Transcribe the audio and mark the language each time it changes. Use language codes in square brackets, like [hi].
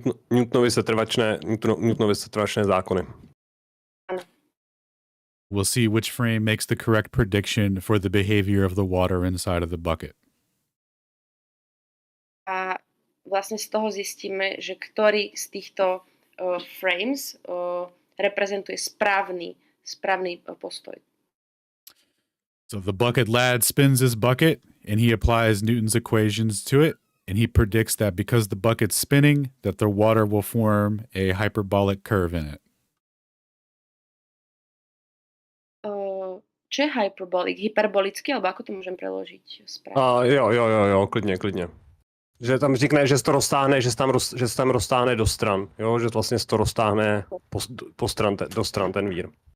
[cs] Newtonovy setrvačné zákony. [sk] Áno. [en] We'll see which frame makes the correct prediction for the behavior of the water inside of the bucket. [sk] A vlastne z toho zistíme, že ktorý z týchto frames reprezentuje správny postoj. [en] So the bucket lad spins his bucket and he applies Newton's equations to it, and he predicts that because the bucket's spinning, that the water will form a hyperbolic curve in it. [sk] Čo je hyperbolický, alebo ako to môžem preložiť správne? [cs] Jo, klidně. Že tam říkne, že se to roztáhne, že se tam roztáhne do stran, jo, že vlastně se to roztáhne do stran ten vír.